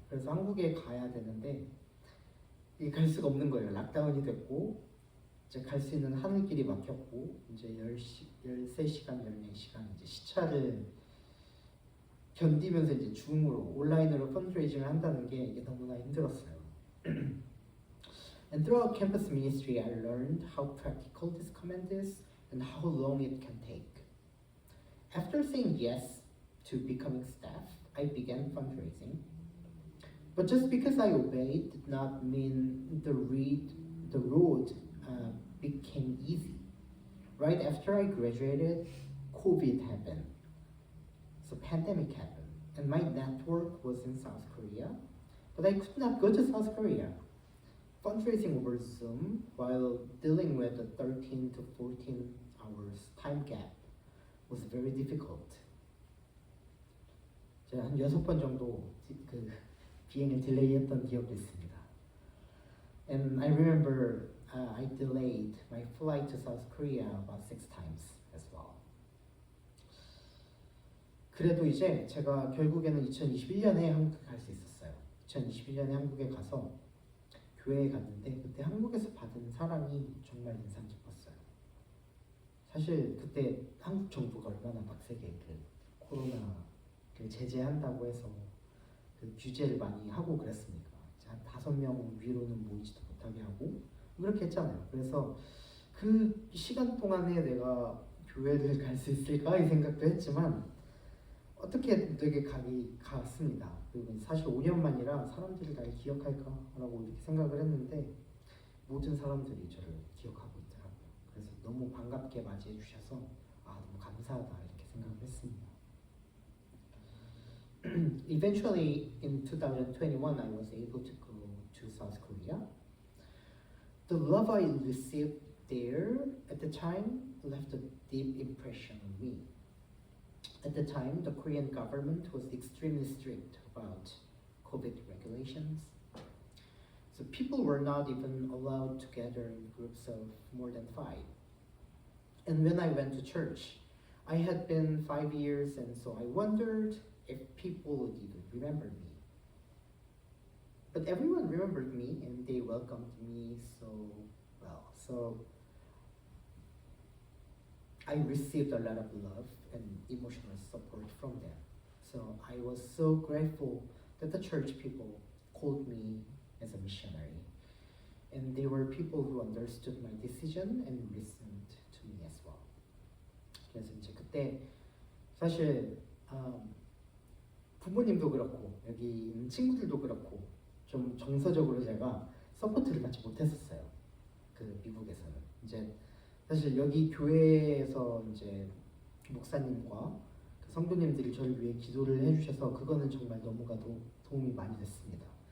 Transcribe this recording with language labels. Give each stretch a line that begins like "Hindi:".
Korean: 그래서 한국에 가야 되는데 갈 수가 없는 거예요. 락다운이 됐고 이제 갈 수 있는 하늘길이 막혔고 이제 13시간, 14시간 이제 시차를 견디면서 이제 줌으로 온라인으로 펀드레이징을 한다는 게 이게 너무나 힘들었어요.
English: And throughout campus ministry, I learned how practical this command is and how long it can take. After saying yes to becoming staff, I began fundraising. But just because I obeyed did not mean the road became easy. Right after I graduated, COVID happened. So pandemic happened, and my network was in South Korea, but I could not go to South Korea. Fundraising over Zoom while dealing with a 13 to 14 hours time gap was very difficult.
Korean: 제가 한 6번 정도 그 비행을 딜레이했던 기억도 있습니다.
English: And I remember I delayed my flight to South Korea about 6 times as well.
Korean: 그래도 이제 제가 결국에는 2021년에 한국에 갈 수 있었어요. 2021년에 한국에 가서 교회에 갔는데 그때 한국에서 받은 사랑이 정말 인상 깊었어요. 사실 그때 한국 정부가 얼마나 빡세게 그 코로나를 제재한다고 해서 그 규제를 많이 하고 그랬습니까? 한 5명 위로는 모이지도 못하게 하고 그렇게 했잖아요. 그래서 그 시간 동안에 내가 교회를 갈 수 있을까 이 생각도 했지만 어떻게 되게 갔습니다. 그리고 사실 5년 만이라 사람들이 나를 기억할까라고 이렇게 생각을 했는데 모든 사람들이 저를 기억하고 있더라고요. 그래서 너무 반갑게 맞이해 주셔서 너무 감사하다 이렇게 생각을 했습니다.
English: eventually in 2021 I was able to go to South Korea. The love I received there at the time left a deep impression on me. At the time, the Korean government was extremely strict about COVID regulations. So people were not even allowed to gather in groups of more than 5. And when I went to church, I had been 5 years, and so I wondered if people would even remember me. But everyone remembered me and they welcomed me so well. So I received a lot of love and emotional support from them. So I was so grateful that the church people called me as a missionary. And they were people who understood my decision and listened to me as well.
Korean: 그래서 이제 그때 사실 부모님도 그렇고 여기 있는 친구들도 그렇고 좀 정서적으로 제가 서포트를 받지 못했었어요. 그 미국에서는 이제 사실 여기 교회에서 이제 목사님과 그 성도님들이 저를 위해 기도를 해주셔서 그거는 정말 너무나도 도움이 많이 됐습니다.